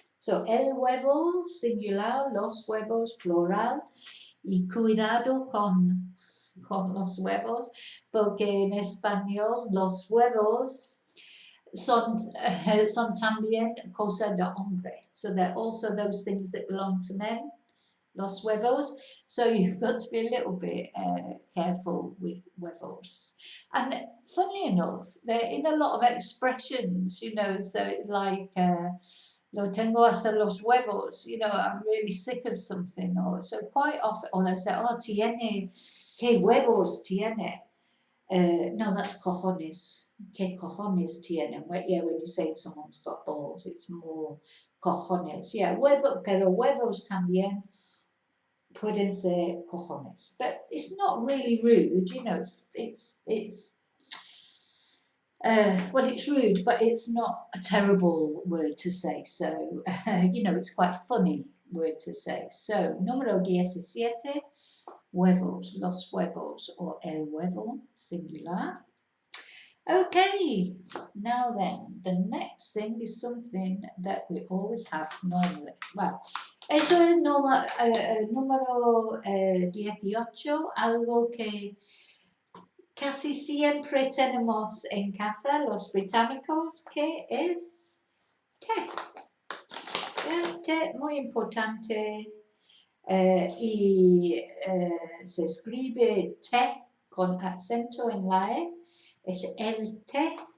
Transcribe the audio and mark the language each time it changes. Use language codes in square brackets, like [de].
[en] So, [es] el huevo singular, los huevos plural, y cuidado con los huevos, porque en español los huevos son también cosa de hombre. [en] So they're also those things that belong to men. [es] Los huevos, [en] so you've got to be a little bit careful with huevos. And funnily enough, they're in a lot of expressions, so it's like, [es] lo tengo hasta los huevos, [en] I'm really sick of something, or so quite often, or they say, [es] tiene, que huevos tiene. [en] No, that's [es] cojones. Que cojones tienen. [en] Yeah, when you say someone's got balls, it's more cojones. Yeah, [es] pero huevos también. Pueden ser cojones, [en] but it's not really rude, it's rude, but it's not a terrible word to say, so, it's quite funny word to say. So, [es] número 17, huevos, los huevos, [en] or [es] el huevo, singular. [en] Okay, now then, the next thing is something that we always have normally. Well, [es] eso es número 18, algo que casi siempre tenemos en casa los británicos, que es té. El té, muy importante, y se escribe té con acento en la E, es el té.